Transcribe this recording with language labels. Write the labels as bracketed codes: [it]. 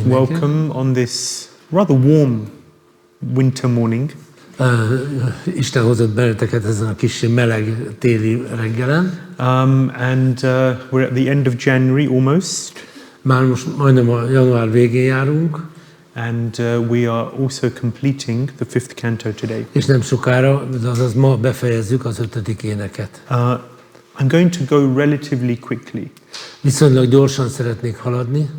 [en] welcome on this rather warm winter morning. [hu] Isten hozott benneteket ezen a kis meleg téli reggelen. [en] And we're at the end of January almost. [hu] Már most majdnem a január végén járunk. [en] And we are also completing the 5th canto today. [hu] És nem sokára, azaz ma befejezzük az 5. éneket. [en] I'm going to go relatively quickly. [hu] Viszonylag gyorsan szeretnék haladni.